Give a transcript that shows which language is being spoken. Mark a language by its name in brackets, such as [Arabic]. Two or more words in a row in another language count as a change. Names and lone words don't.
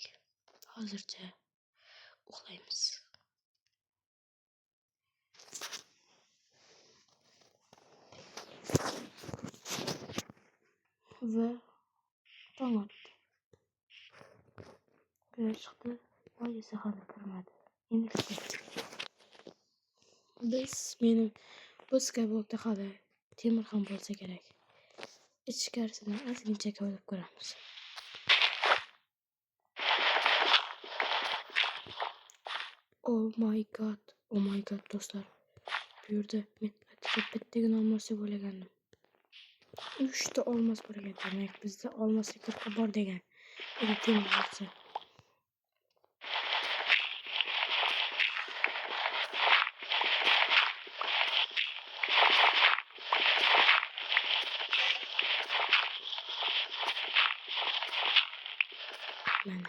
[Uzbek] Hozircha uxlaymiz. Va tong otdi. Quyosh chiqdi, oy esa hali kirmadi. Endi meni bu Skyblock'da hali temir ham bo'lsa kerak. Ichkarisini ozgincha ko'rib ko'ramiz. [English] Oh my god do'stlar. [Uzbek] Bu yerda men bittagina olmos o'ylagandim. 3 ta olmos bor ekan. Demak, bizda olmoslik ko'p bor degan. Endi temir bo'lsa. Mana.